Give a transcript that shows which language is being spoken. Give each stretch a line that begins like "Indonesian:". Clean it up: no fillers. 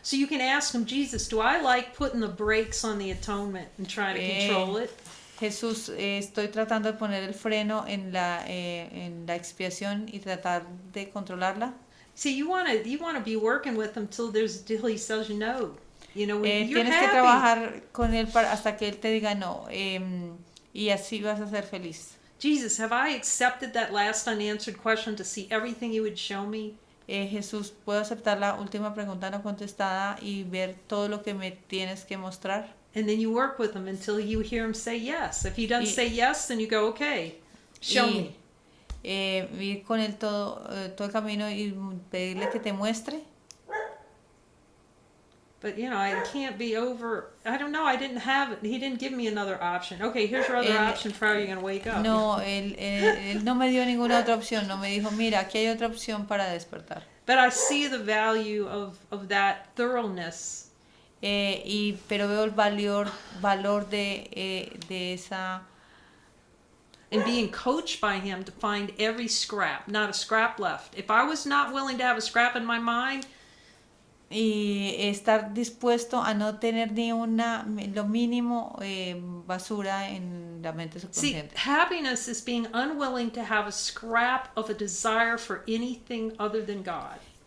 English: So you can ask Him, Jesus, do I like putting the brakes on the atonement and trying to control it?
Spanish: Jesús, estoy tratando de poner el freno en la expiación y tratar de controlarla.
English: See, you want to be working with Him till He says no. You know, when you're
Spanish: Tienes que
English: happy.
Spanish: trabajar con él hasta que él te diga no, y así vas a ser feliz.
English: Jesus, have I accepted that last unanswered question to see everything you would show me?
Spanish: Jesús, ¿puedo aceptar la última pregunta no contestada y ver todo lo que me tienes que mostrar?
English: And then you work with Him until you hear Him say yes. If He doesn't say yes, then you go, okay, show me.
Spanish: Ir con él todo el camino y pedirle que te muestre.
English: But, I can't be over. I don't know. He didn't give me another option. Okay, here's your other option for how you're going to wake up.
Spanish: No, él no me dio ninguna otra opción. No me dijo, mira, aquí hay otra opción para despertar.
English: But I see the value of that thoroughness.
Spanish: Pero veo el valor de esa.
English: And being coached by Him to find every scrap, not a scrap left. If I was not willing to have a scrap in my mind,
Spanish: y estar dispuesto a no tener ni lo mínimo basura en la mente
English: See,
Spanish: subconsciente.
English: happiness is being unwilling to have a scrap of a desire for anything other than God.